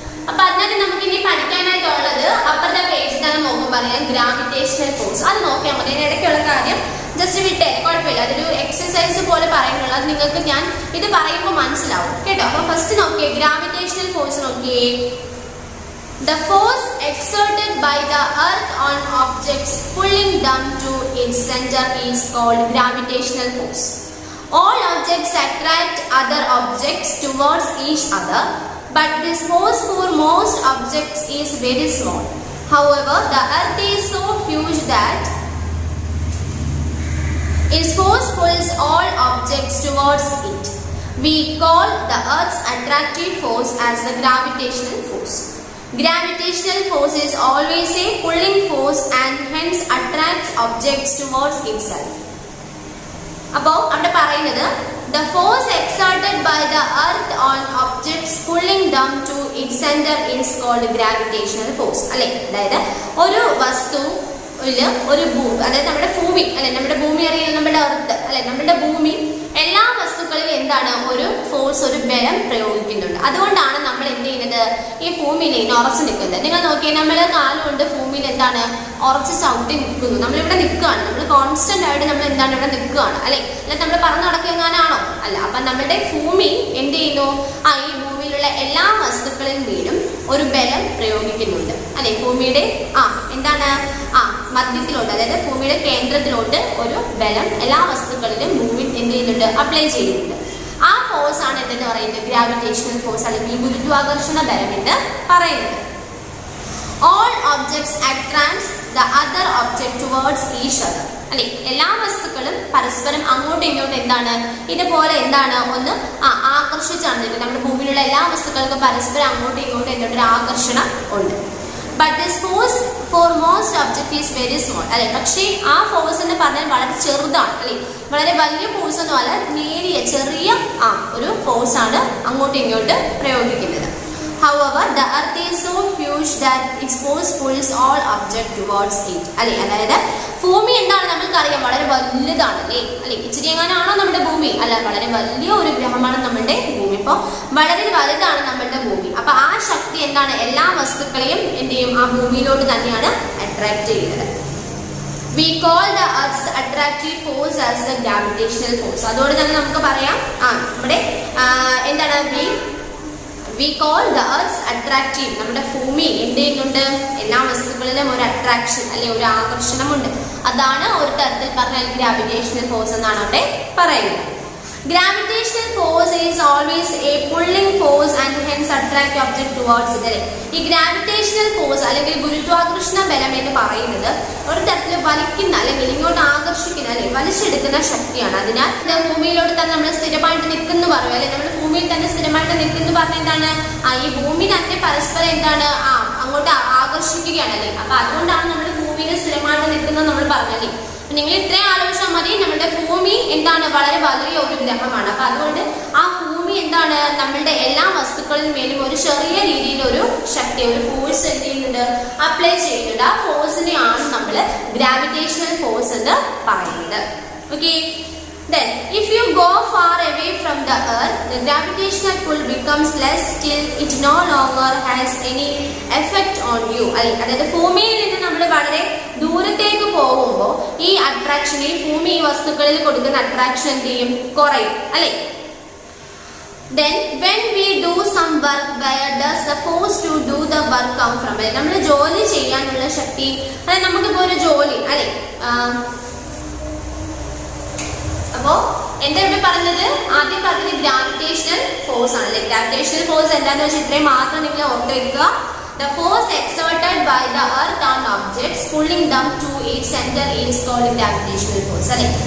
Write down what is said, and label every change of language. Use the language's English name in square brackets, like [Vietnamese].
[Malayalam] അപ്പൊ അതിനകത്ത് നമുക്ക് ഇനി പഠിക്കാനായിട്ടുള്ളത് അപ്പുറത്തെ പേജിൽ തന്നെ നോക്കുമ്പോൾ പറയാം ഗ്രാവിറ്റേഷണൽ ഫോഴ്സ്. അത് നോക്കിയാൽ മതി, ഇടയ്ക്കുള്ള കാര്യം ജസ്റ്റ് വിട്ടേ, കുഴപ്പമില്ല, അതൊരു എക്സസൈസ് പോലെ പറയുന്നുള്ളൂ. അത് നിങ്ങൾക്ക് ഞാൻ ഇത് പറയുമ്പോൾ മനസ്സിലാവും കേട്ടോ. അപ്പൊ ഫസ്റ്റ് നോക്കിയേ, ഗ്രാവിറ്റേഷണൽ ഫോഴ്സ് നോക്കിയേ. [English] The force exerted by the earth on objects pulling them to its center is called gravitational force. All objects attract other objects towards each other, but this force for most objects is very small. However, the earth is so huge that its force pulls all objects towards it. We call the earth's attractive force as the gravitational force. Gravitational force is always a pulling force and hence attracts objects towards itself. [Malayalam] അപ്പോൾ അവിടെ പറയുന്നത് [English] the force exerted by the earth on objects pulling them to its center is called gravitational force അല്ലെ. [Malayalam] അതായത് ഒരു വസ്തു ഒരു ഭൂമി, അതായത് നമ്മുടെ ഭൂമി അല്ലെ, നമ്മുടെ ഭൂമി അറിയാം, നമ്മുടെ എർത്ത് അല്ലെ, നമ്മുടെ ഭൂമി എല്ലാ വസ്തുക്കളിലും എന്താണ്, ഒരു ഫോഴ്സ്, ഒരു ബലം പ്രയോഗിക്കുന്നുണ്ട്. അതുകൊണ്ടാണ് നമ്മൾ എന്ത് ചെയ്യുന്നത്, ഈ ഭൂമിയിൽ ഇങ്ങനെ ഉറച്ചു നിൽക്കുന്നത്. നിങ്ങൾ നോക്കിയാൽ നമ്മൾ കാലുകൊണ്ട് ഭൂമിയിൽ എന്താണ് ഉറച്ച് ചവിട്ടി നിൽക്കുന്നു. നമ്മളിവിടെ നിൽക്കുകയാണ്, നമ്മൾ കോൺസ്റ്റന്റ് ആയിട്ട് നമ്മൾ എന്താണ് ഇവിടെ നിൽക്കുകയാണ് അല്ലെ. അല്ല നമ്മൾ പറന്ന് നടക്കുകയാണോ, അല്ല. അപ്പൊ നമ്മുടെ ഭൂമി എന്ത് ചെയ്യുന്നു, ഈ ഭൂമിയിലുള്ള എല്ലാ വസ്തുക്കളിൽ വീടും ഒരു ബലം പ്രയോഗിക്കുന്നുണ്ട് അല്ലെ. ഭൂമിയുടെ എന്താണ് മധ്യത്തിലോട്ട്, അതായത് ഭൂമിയുടെ കേന്ദ്രത്തിലോട്ട് ഒരു ബലം എല്ലാ വസ്തുക്കളിലും ഭൂമി എന്ത് ചെയ്യുന്നുണ്ട്, അപ്ലൈ ചെയ്യുന്നുണ്ട്. ആ ഫോഴ്സ് ആണ് എന്തെന്ന് പറയുന്നത്, ഗ്രാവിറ്റേഷണൽ ഫോഴ്സ് അല്ലെങ്കിൽ ഗുരുത്വാകർഷണ ബലം എന്ന് പറയുന്നത്. [English] All objects attracts the other object towards each other അല്ലെ. [Malayalam] എല്ലാ വസ്തുക്കളും പരസ്പരം അങ്ങോട്ടും ഇങ്ങോട്ടും എന്താണ്, ഇതുപോലെ എന്താണ് ഒന്ന് ആകർഷിച്ചാണ്. നമ്മുടെ ഭൂമിയിലുള്ള എല്ലാ വസ്തുക്കൾക്കും പരസ്പരം അങ്ങോട്ടും ഇങ്ങോട്ടും എന്തൊരു ആകർഷണം ഉണ്ട്. [English] But this force for most objects is very small അല്ലെ. [Malayalam] പക്ഷേ ആ ഫോഴ്സ് എന്ന് പറഞ്ഞാൽ വളരെ ചെറുതാണ് അല്ലെ, വളരെ വലിയ ഫോഴ്സ് ഒന്നും അല്ല, നേരിയ ചെറിയ ഒരു ഫോഴ്സ് ആണ് അങ്ങോട്ടും ഇങ്ങോട്ട് പ്രയോഗിക്കുന്നത്. [English] However, the earth is so huge that its force pulls all objects towards it അല്ലെ. [Malayalam] അതായത് ഭൂമി എന്താണ് നമ്മൾക്കറിയാം, വളരെ വലുതാണ് അല്ലേ. ഇച്ചിരി എങ്ങനെയാണോ നമ്മുടെ ഭൂമി, അല്ല, വളരെ വലിയ ഒരു ഗ്രഹമാണ് നമ്മുടെ ഭൂമി. ഇപ്പോൾ വളരെ വലുതാണ് നമ്മുടെ ഭൂമി. അപ്പൊ ആ ശക്തി എന്താണ്, എല്ലാ വസ്തുക്കളെയും എന്ത് ചെയ്യും, ആ ഭൂമിയിലോട്ട് തന്നെയാണ് അട്രാക്ട് ചെയ്യുന്നത്. [English] We call the earth's attractive force as the gravitational force. [Malayalam] അതോടെ തന്നെ നമുക്ക് പറയാം നമ്മുടെ എന്താണ്, [English] we call the earth's attractive, [Malayalam] നമ്മുടെ ഭൂമി എന്ത് ചെയ്യുന്നുണ്ട്, എല്ലാ വസ്തുക്കളിലും ഒരു അട്രാക്ഷൻ അല്ലെ, ഒരു ആകർഷണമുണ്ട്. അതാണ് ഒരു തരത്തിൽ പറഞ്ഞാൽ ഗ്രാവിറ്റേഷണൽ ഫോഴ്സ് എന്നാണ് അവിടെ പറയുന്നത്. [English] Gravitational force is always a pulling force and hence attract object towards it. [Malayalam] ഈ ഗ്രാവിറ്റേഷണൽ ഫോഴ്സ് അല്ലെങ്കിൽ ഗുരുത്വാകർഷണ ബലം എന്ന് പറയുന്നത് ഒരു തരത്തിൽ വലിക്കുന്ന അല്ലെങ്കിൽ ഇങ്ങോട്ട് ആകർഷിക്കുന്ന അല്ലെങ്കിൽ വലിച്ചെടുക്കുന്ന ശക്തിയാണ്. അതിനാൽ ഭൂമിയിലോട്ട് തന്നെ നമ്മൾ സ്ഥിരമായിട്ട് നിൽക്കുന്നു പറയും അല്ലെ. നമ്മൾ ഭൂമിയിൽ തന്നെ സ്ഥിരമായിട്ട് നിൽക്കുന്നു പറഞ്ഞ എന്താണ്, ഈ ഭൂമി തന്നെ പരസ്പരം എന്താണ് അങ്ങോട്ട് ആകർഷിക്കുകയാണല്ലേ. അപ്പൊ അതുകൊണ്ടാണ് നമ്മുടെ ഭൂമിയിൽ സ്ഥിരമായിട്ട് നിൽക്കുന്നത് നമ്മൾ പറഞ്ഞല്ലേ. നിങ്ങൾ ഇത്രയും ആലോചിച്ചാൽ മതി. നമ്മുടെ ഭൂമി എന്താണ്, വളരെ വലിയ ഒരു ഗ്രഹമാണ്. അപ്പൊ അതുകൊണ്ട് ആ ഭൂമി എന്താണ്, നമ്മളുടെ എല്ലാ വസ്തുക്കളിൽ മേലും ഒരു ചെറിയ രീതിയിൽ ഒരു ശക്തി, ഒരു ഫോഴ്സ് എന്ത് ചെയ്യുന്നുണ്ട്, അപ്ലൈ ചെയ്യുന്നുണ്ട്. ആ ഫോഴ്സിനെയാണ് നമ്മൾ ഗ്രാവിറ്റേഷണൽ ഫോഴ്സ് എന്ന് പറയുന്നത്. Okay. [English] Then, if you go far away from the earth, the gravitational pull becomes less till it no longer has any effect on you. [Malayalam] അതായത് ഭൂമിയിൽ നിന്ന് നമ്മൾ വളരെ ദൂരത്തേക്ക് പോകുമ്പോൾ ഈ അട്രാക്ഷൻ, ഈ ഭൂമി ഈ വസ്തുക്കളിൽ കൊടുക്കുന്ന അട്രാക്ഷൻ എന്ത് ചെയ്യും, കുറയും അല്ലെ. [English] Then, when we do some work, where does the force to do the work come from? [Malayalam] നമ്മൾ ജോലി ചെയ്യാനുള്ള ശക്തി, അതായത് നമുക്കിപ്പോ ഒരു ജോലി അല്ലെ. അപ്പോ എന്താ ഇവിടെ പറഞ്ഞത്, ആദ്യം പറഞ്ഞത് ഗ്രാവിറ്റേഷണൽ ഫോഴ്സ് ആണല്ലേ. ഗ്രാവിറ്റേഷണൽ ഫോഴ്സ് എന്താന്ന് വെച്ചാൽ ഇത്രയും മാത്രം നിങ്ങൾ ഓർത്ത് വെക്കുക. [English] The force exerted by the earth on objects pulling them to its center is called gravitational force അല്ലെ.